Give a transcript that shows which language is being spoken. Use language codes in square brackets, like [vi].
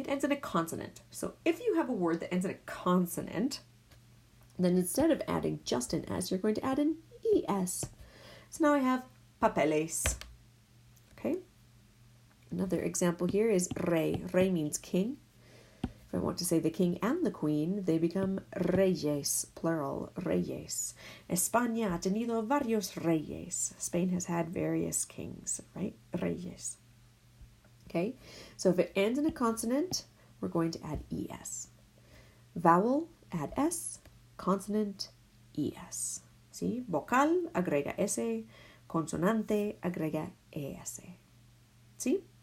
[en] It ends in a consonant. So if you have a word that ends in a consonant, then instead of adding just an S, you're going to add an ES. So now I have papeles. Okay. Another example here is rey. Rey means king. If I want to say the king and the queen, they become reyes, plural, reyes. [es] España ha tenido varios reyes. [en] Spain has had various kings, right? Reyes. Okay. So if it ends in a consonant, we're going to add ES. Vowel, add S. Consonant, ES. See? [es] Vocal, agrega S. Consonante, agrega ES. See?